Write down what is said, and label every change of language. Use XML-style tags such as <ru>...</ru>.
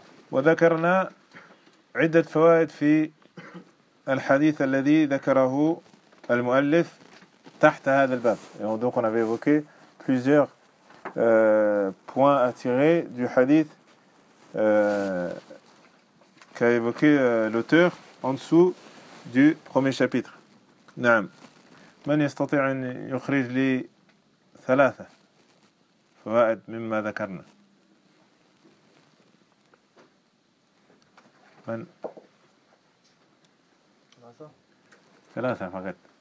<ar>وذكرنا عدة فوائد في الحديث الذي ذكره المؤلف تحت هذا الباب.</ar> <fr>Donc on avait évoqué plusieurs points à tirer du hadith qu'a évoqué l'auteur en dessous du premier chapitre.</fr> <ar>نعم. من يستطيع أن يخرج لي ثلاثة فوائد مما ذكرنا؟ من ثلاثة فقط.</ar>